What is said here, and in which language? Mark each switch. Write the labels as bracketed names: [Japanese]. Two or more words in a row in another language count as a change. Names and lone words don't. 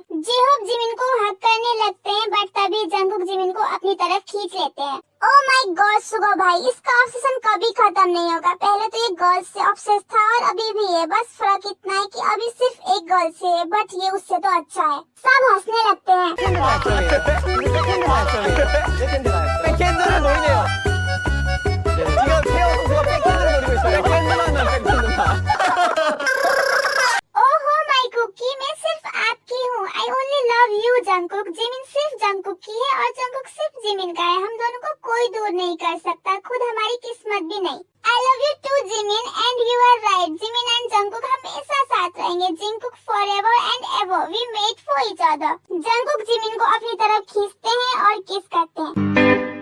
[Hindi] जे होप जिमिन को हक करने लगते हैं, बट तभी जंगकुक जिमिन को अपनी तरफ खींच लेते हैं। [English] Oh my god [Hindi] सुगा भाई, इसका ऑब्सेशन कभी खत्म नहीं होगा। पहले तो ये गर्ल्स से ऑब्सेस था और अभी भी है, बस फर्क इतना है कि अभी सिर्फ एक गर्ल से है, बट ये उससे तो अच्छा है। सब हंसने लगते हैं। [Korean] 백핸드를 노리네요. 지금 태호 선수가 백핸드를 노리고 있어요. 백핸드만 백핸드만. [Hindi] ओहो माय कुकी, मैं सिर्फ आपकी हूँ। [English] I only love you Jungkook. [Hindi] जिमिन सिर्फ जंगकुक की है और जंगकुक सिर्फ जिमिन का है। हम दोनों को कोई दूर नहीं कर सकता, खुद हमारी किस्मत भी नहीं। [English] I love you too Jimin and you are right. [Hindi] जिमिन एंड जंगकुक हमेशा साथ रहेंगे। [English] Jungkook forever and ever we made for each other. [Hindi] जंगकुक जिमिन को अपनी तरफ खींचते हैं और किस करते हैं।